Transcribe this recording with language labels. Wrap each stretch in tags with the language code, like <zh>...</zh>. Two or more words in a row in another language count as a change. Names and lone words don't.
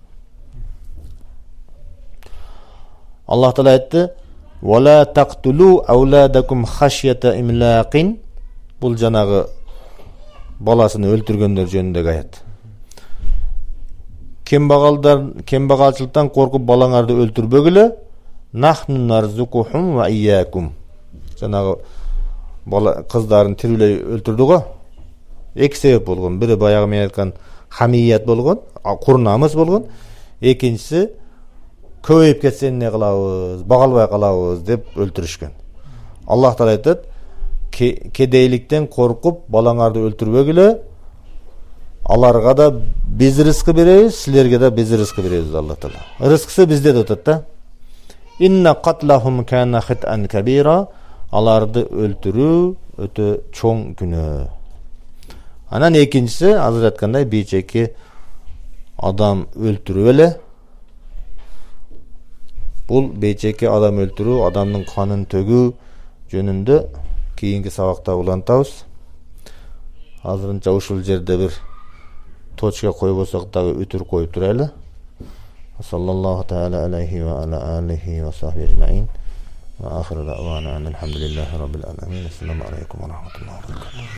<ky>Аллах Таала айтты:</ky> <ar>"ولا تقتلوا أولادكم خشية إملاق."</ar> <ky>Бул жанагы баласын өлтүргөндөр жөнүндөгү аят. Кембагалчылыктан коркуп балаңарды өлтүрбөгүлө.</ky> <ar>نحن نرزقهم وإياكم.</ar> <ky>Жанагы бала кыздарын тирүүлөй өлтүрдү го. Эки себеп болгон. Бири баягы мен айткан хамият болгон, курнамыз болгон. Экинчиси көбөйүп кетсе эмне кылабыз, багалбай калабыз деп өлтүрүшкөн. Аллах Таала айтат: "Кедейликтен коркуп балаңарды өлтүрбөгүлө. Аларга да биз рызкы беребиз, силерге да биз рызкы беребиз" Аллах Таала. Рызкысы бизде деп атат да.</ky> <ar>إن قتلهم كان خطئا كبيرا.</ar> <ky>Аларды өлтүрүү өтө чоң күнөө. Анан экинчиси, азыр айткандай, бейчеки адам өлтүрүү эле. Бул бейчеки адам өлтүрүү, адамдын канын төгүү жөнүндө кийинки сабакта улантабыз. Азырынча ушул жерде бир точка койбосок дагы үтүр коюп турайлы.</ky> <ar>صلى الله تعالى عليه وعلى آله وصحبه أجمعين. وآخر دعوانا الحمد لله رب العالمين. السلام عليكم ورحمة الله وبركاته.</ar>